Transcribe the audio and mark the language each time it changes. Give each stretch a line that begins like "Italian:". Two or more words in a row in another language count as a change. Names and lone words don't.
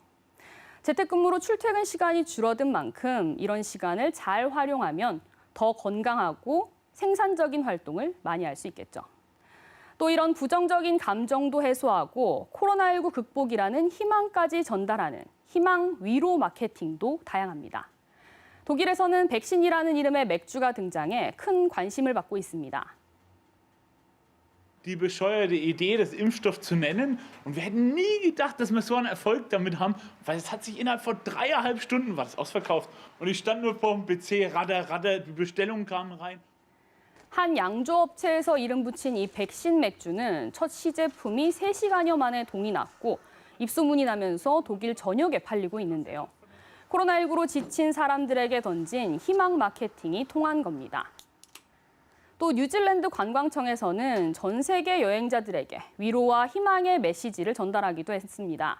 Korean: 재택근무로 출퇴근 시간이 줄어든 만큼 이런 시간을 잘 활용하면 더 건강하고 생산적인 활동을 많이 할 수 있겠죠. 또 이런 부정적인 감정도 해소하고 코로나19 극복이라는 희망까지 전달하는 희망 위로 마케팅도 다양합니다. 독일에서는 백신이라는 이름의 맥주가 등장해 큰 관심을 받고 있습니다.
German: Die bescheuerte Idee, das Impfstoff zu nennen. Und wir hätten nie gedacht, dass wir so einen Erfolg damit haben, weil es hat sich innerhalb von 3,5 Stunden war das ausverkauft. Und ich stand nur vor dem PC, radder, die Bestellungen kamen rein.
Korean: 한 양조업체에서 이름 붙인 이 백신 맥주는 첫 시제품이 3시간여 만에 동이 났고 입소문이 나면서 독일 전역에 팔리고 있는데요. 코로나19로 지친 사람들에게 던진 희망 마케팅이 통한 겁니다. 또 뉴질랜드 관광청에서는 전 세계 여행자들에게 위로와 희망의 메시지를 전달하기도 했습니다.